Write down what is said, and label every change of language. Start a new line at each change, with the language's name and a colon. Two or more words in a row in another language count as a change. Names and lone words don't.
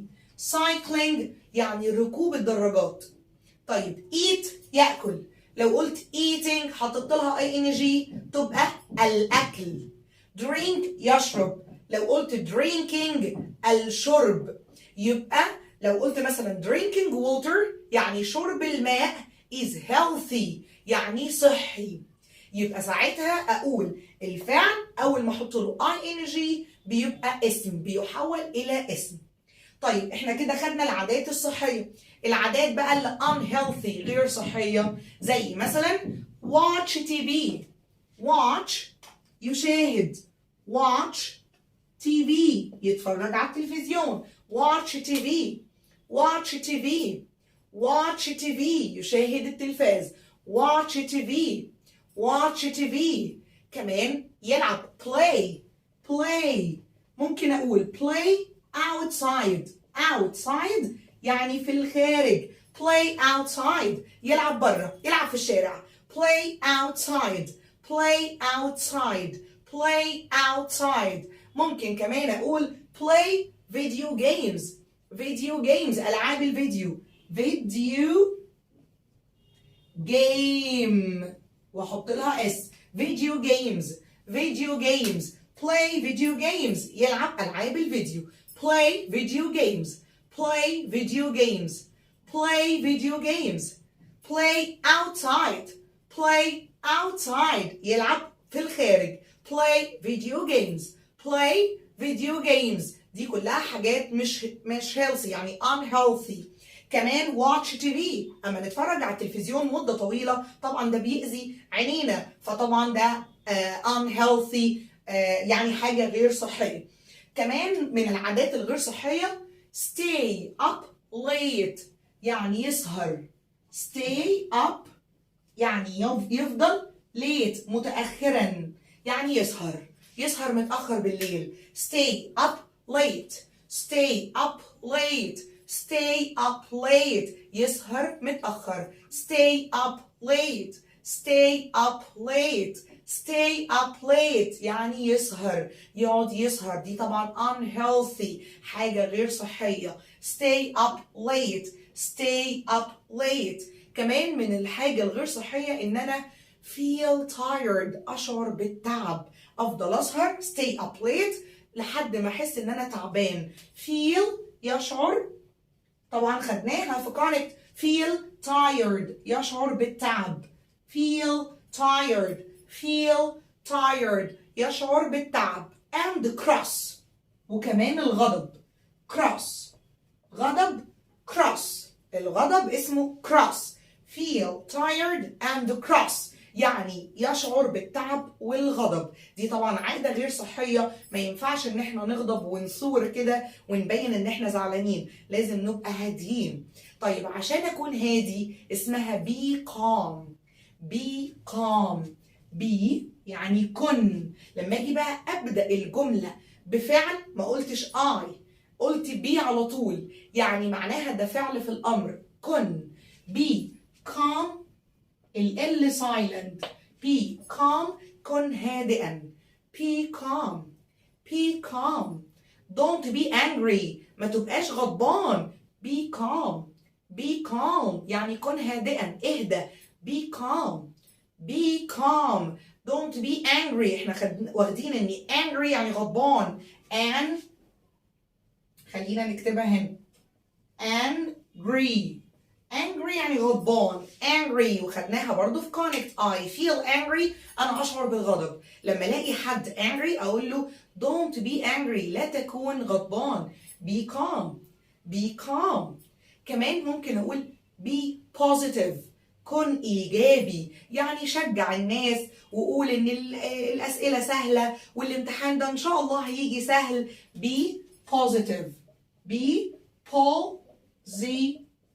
Arabic: cycling يعني ركوب الدراجات. طيب eat ياكل، لو قلت eating حطيت لها ing تبقى الاكل. drink يشرب، لو قلت drinking الشرب. يبقى لو قلت مثلا
English: drinking water
Arabic: يعني شرب الماء
English: is healthy
Arabic: يعني صحي. يبقى ساعتها اقول الفعل اول ما احط له ing بيبقى اسم، بيحول الى اسم. طيب احنا كده خدنا العادات الصحية. العادات بقى اللي unhealthy غير صحية، زي مثلا
English: watch TV.
Arabic: watch يشاهد،
English: watch TV
Arabic: يتفرج على التلفزيون.
English: watch TV watch TV watch TV
Arabic: يشاهد التلفاز.
English: watch TV watch TV.
Arabic: كمان يلعب play. ممكن اقول
English: play outside
Arabic: يعني في الخارج.
English: play outside
Arabic: يلعب بره، يلعب في الشارع.
English: play outside.
Arabic: ممكن كمان اقول
English: play video games
Arabic: العاب الفيديو.
English: video game
Arabic: واحط لها اس.
English: video games play video games
Arabic: يلعب العاب الفيديو.
English: play video games play outside
Arabic: يلعب في الخارج.
English: play video games
Arabic: دي كلها حاجات مش healthy يعني unhealthy.
English: كمان watch TV،
Arabic: اما نتفرج على التلفزيون مدة طويلة طبعا ده بيأذي عينينا، فطبعا ده unhealthy يعني حاجة غير صحية. كمان من العادات الغير صحية
English: stay up late
Arabic: يعني يسهر.
English: stay up
Arabic: يعني يفضل late متأخرا يعني يسهر متأخر بالليل.
English: stay up late
Arabic: يسهر متأخر.
English: stay up late
Arabic: يعني يقعد يسهر. دي طبعا unhealthy حاجة غير صحية.
English: stay up late.
Arabic: كمان من الحاجة الغير صحية ان انا
English: feel tired
Arabic: اشعر بالتعب، افضل اسهر
English: stay up late
Arabic: لحد ما احس ان انا تعبان. feel يشعر، طبعا خدناها في قاعدة
English: feel tired
Arabic: يشعر بالتعب.
English: feel tired
Arabic: يشعر بالتعب.
English: and cross
Arabic: وكمان الغضب. cross الغضب اسمه cross.
English: feel tired and cross
Arabic: يعني يشعر بالتعب والغضب. دي طبعا عادة غير صحية، ما ينفعش ان احنا نغضب ونثور كده ونبين ان احنا زعلانين، لازم نبقى هاديين. طيب عشان اكون هادي اسمها
English: be calm.
Arabic: be يعني كن. لما اجي بقى ابدأ الجملة بفعل ما قلتش I، قلت be على طول، يعني معناها ده فعل في الامر. كن.
English: be calm ال silent. be calm
Arabic: كن هادئا.
English: be calm. don't be angry
Arabic: ما تبقاش غضبان.
English: be calm
Arabic: يعني كن هادئا، اهدى.
English: be calm. don't be angry
Arabic: احنا واخدين ان
English: angry
Arabic: يعني غضبان. and خلينا نكتبها هنا
English: angry angry
Arabic: يعني غضبان. angry وخدناها برضو في connect.
English: I feel angry
Arabic: أنا أشعر بالغضب. لما ألاقي حد angry أقول له
English: don't be angry
Arabic: لا تكون غضبان.
English: be calm. be calm.
Arabic: كمان ممكن أقول
English: be positive
Arabic: كن إيجابي. يعني شجع الناس وقول إن الأسئلة سهلة والامتحان ده إن شاء الله هيجي سهل.
English: be positive. be positive.